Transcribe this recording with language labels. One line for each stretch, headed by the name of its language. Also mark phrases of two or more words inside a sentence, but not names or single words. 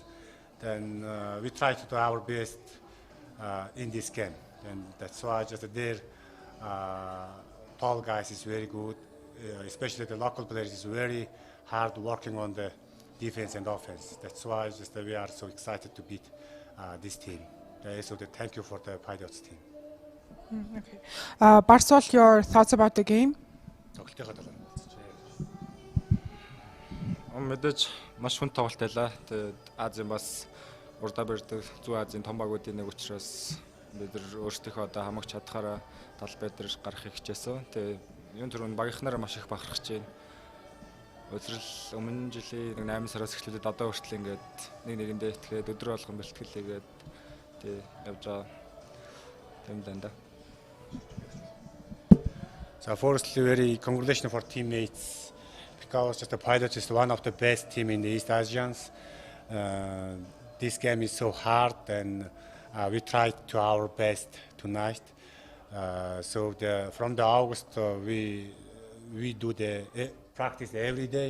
English: Then we try to do our best in this game, and that's why just their tall guys is very good, especially the local players is very hard working on the defense and offense. That's why just we are so excited to beat this team. So thank you for the Pilots team. Okay. Barsol, your thoughts about the game?
Mongolian: Мэдээж маш хүн тоглолт байлаа. Тэгээд Азийн бас урдаа барьдаг Зүүн Азийн том багуудын нэг учраас бид нар өөрсдийнхөө одоо хамгаалж чадхаараа талбай дээр гарахыг хичээсэн. Тэгээд юун түрүүнд багийнхнаараа маш их бахархаж байна. Өдрөл өмнө жилийн 8 сараас эхлээд одоо хүртэл ингээд нэгэндээ итгээд өдрө болгон бэлтгэлээгээд тэгээд явж байгаа юм даа.
English: So firstly, very congratulations for teammates because just the Pilots is one of the best team in the East Asians. This game is so hard, and we tried to our best tonight. So from the August we do the practice every day.